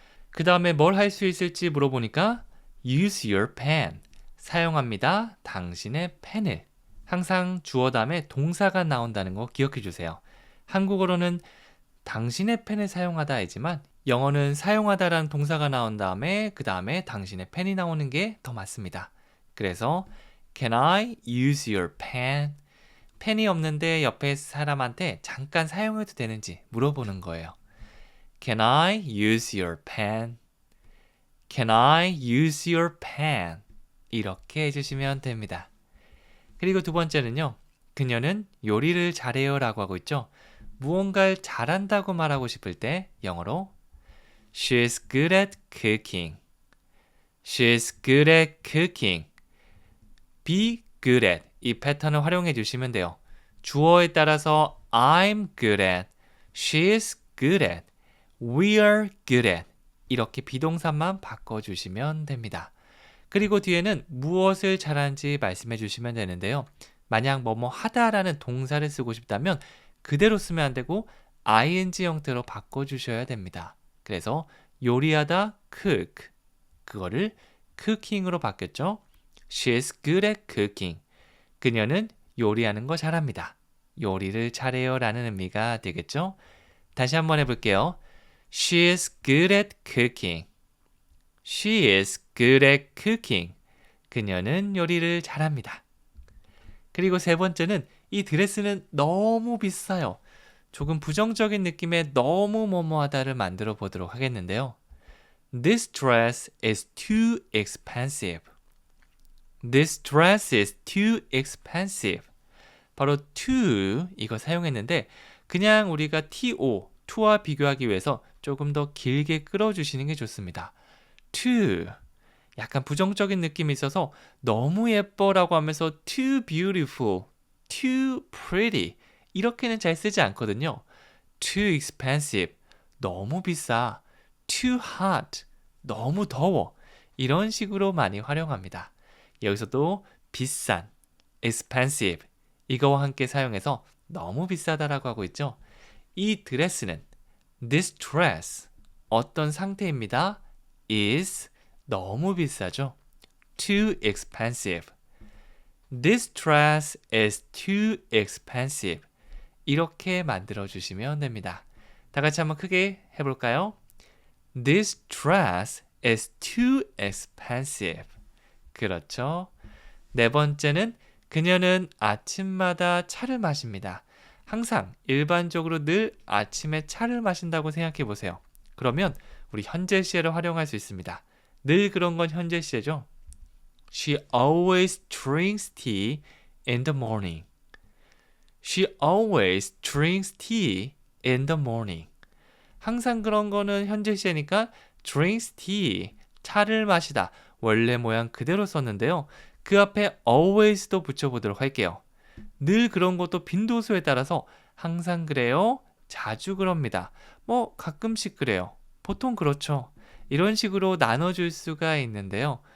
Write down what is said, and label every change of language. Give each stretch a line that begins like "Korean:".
Korean: 그 다음에 뭘 할 수 있을지 물어보니까
English: use your pen,
Korean: 사용합니다. 당신의 펜을. 항상 주어 다음에 동사가 나온다는 거 기억해 주세요. 한국어로는 당신의 펜을 사용하다이지만 영어는 사용하다라는 동사가 나온 다음에 그 다음에 당신의 펜이 나오는 게 더 맞습니다. 그래서
English: Can I use your pen?
Korean: 펜이 없는데 옆에 사람한테 잠깐 사용해도 되는지 물어보는 거예요.
English: Can I use your pen? Can I use your pen?
Korean: 이렇게 해주시면 됩니다. 그리고 두 번째는요. 그녀는 요리를 잘해요 라고 하고 있죠. 무언가를 잘한다고 말하고 싶을 때 영어로
English: She's good at cooking. She's good at cooking. Be good at
Korean: 이 패턴을 활용해 주시면 돼요. 주어에 따라서
English: I'm good at, she's good at,
Korean: we're good at 이렇게 비동사만 바꿔주시면 됩니다. 그리고 뒤에는 무엇을 잘하는지 말씀해 주시면 되는데요. 만약 뭐뭐 하다라는 동사를 쓰고 싶다면 그대로 쓰면 안 되고 ing 형태로 바꿔주셔야 됩니다. 그래서 요리하다 cook, 그거를 cooking으로 바뀌었죠.
English: She's good at cooking.
Korean: 그녀는 요리하는 거 잘합니다. 요리를 잘해요 라는 의미가 되겠죠? 다시 한번 해볼게요.
English: She is good at cooking. She is good at cooking.
Korean: 그녀는 요리를 잘합니다. 그리고 세 번째는 이 드레스는 너무 비싸요. 조금 부정적인 느낌의 너무 뭐뭐하다를 만들어 보도록 하겠는데요.
English: This dress is too expensive. This dress is too expensive.
Korean: 바로 to 이거 사용했는데 그냥 우리가 to와 비교하기 위해서 조금 더 길게 끌어주시는 게 좋습니다. too 약간 부정적인 느낌이 있어서 너무 예뻐라고 하면서
English: too beautiful, too pretty
Korean: 이렇게는 잘 쓰지 않거든요. too expensive 너무 비싸, too hot 너무 더워 이런 식으로 많이 활용합니다. 여기서도 비싼, expensive 이거와 함께 사용해서 너무 비싸다라고 하고 있죠. 이 드레스는 this dress 어떤 상태입니다. is 너무 비싸죠. too expensive.
English: This dress is too expensive.
Korean: 이렇게 만들어 주시면 됩니다. 다 같이 한번 크게 해볼까요?
English: This dress is too expensive.
Korean: 그렇죠. 네 번째는 그녀는 아침마다 차를 마십니다. 항상 일반적으로 늘 아침에 차를 마신다고 생각해 보세요. 그러면 우리 현재 시제를 활용할 수 있습니다. 늘 그런 건 현재 시제죠.
English: She always drinks tea in the morning. She always drinks tea in the morning.
Korean: 항상 그런 거는 현재 시제니까 drinks tea, 차를 마시다. 원래 모양 그대로 썼는데요. 그 앞에 always도 붙여보도록 할게요. 늘 그런 것도 빈도수에 따라서 항상 그래요, 자주 그럽니다. 뭐 가끔씩 그래요. 보통 그렇죠. 이런 식으로 나눠줄 수가 있는데요.